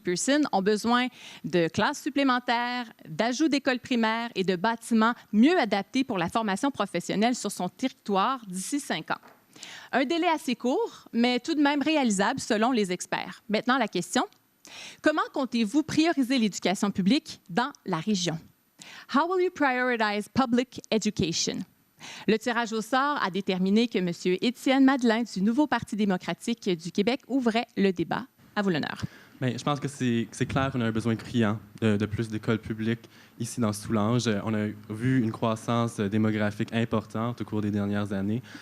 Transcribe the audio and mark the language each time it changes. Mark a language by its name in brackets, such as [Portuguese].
[French] Pearson ont besoin de classes supplémentaires, d'ajouts d'écoles primaires et de bâtiments mieux adaptés pour la formation professionnelle sur son territoire d'ici 5 ans. Un délai assez court, mais tout de même réalisable selon les experts. Maintenant, la question, comment comptez-vous prioriser l'éducation publique dans la région? [English] How will you prioritize public education? [French] Le tirage au sort a déterminé que M. Étienne Madeleine du Nouveau Parti démocratique du Québec ouvrait le débat. À vous l'honneur. Bien, je pense que c'est clair qu'on a un besoin criant de plus d'écoles publiques ici dans Soulanges. On a vu une croissance démographique importante au cours des dernières années.